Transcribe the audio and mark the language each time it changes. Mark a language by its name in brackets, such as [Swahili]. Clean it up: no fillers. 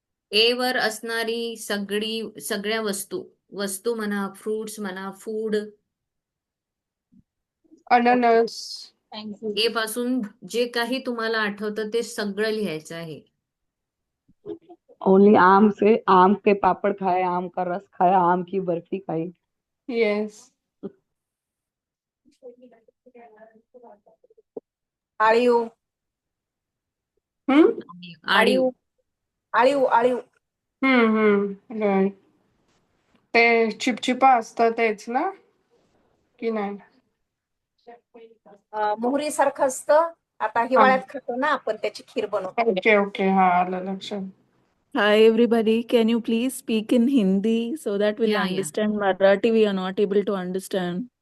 [Marathi] ए वर असणारी सगळ्या वस्तू, वस्तू म्हणा, फ्रुट्स म्हणा, फूड। अननस। [English] Thank you. [Marathi] ए पासून जे काही तुम्हाला आठवतं ते सगळं लिहायचं आहे. [Hindi] ओनली आम से आम के पापड़ खाए, आम का रस खाया, आम की बर्फी खाई। [English] yes, [Marathi] आळीव, हम्म, आळीव। आळीव, आळीव, आळीव, [English] Right. [Marathi] ते चिपचिपा असतं तेच ना, की नाही? मोहरी सारखं असतं. आता हा, हिवाळ्यात खातो ना आपण, त्याची खीर बनवतो. ओके ओके, हा आलं लक्षात. [English] Hi everybody, can you please speak in Hindi so that we'll या understand Marathi? We are not able to understand.